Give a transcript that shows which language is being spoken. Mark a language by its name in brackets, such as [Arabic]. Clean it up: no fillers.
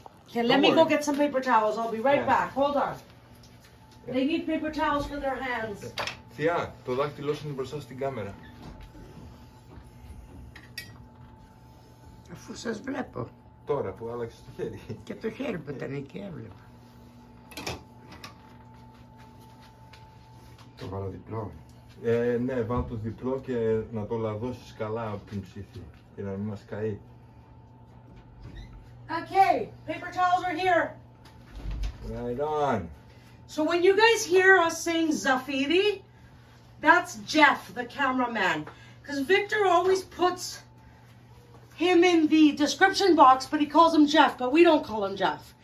[English] Okay, let me go get some paper towels. I'll be right back. Hold on. They need paper towels for their hands. [Greek] Θεία, το δάχτυλό σου είναι μπροστά στην κάμερα. Αφού σας βλέπω. Τώρα που άλλαξες το χέρι. Και το χέρι που ήταν εκεί έβλεπα. Το βάλω διπλό. Ναι, βάλω το διπλό και να το λαδώσεις καλά από την ψήθη. Και να μην μας καεί. [English] Okay, paper towels are here. Right on. So when you guys hear us saying Zafiri, that's Jeff, the cameraman. Because Victor always puts him in the description box, but he calls him Jeff, but we don't call him Jeff.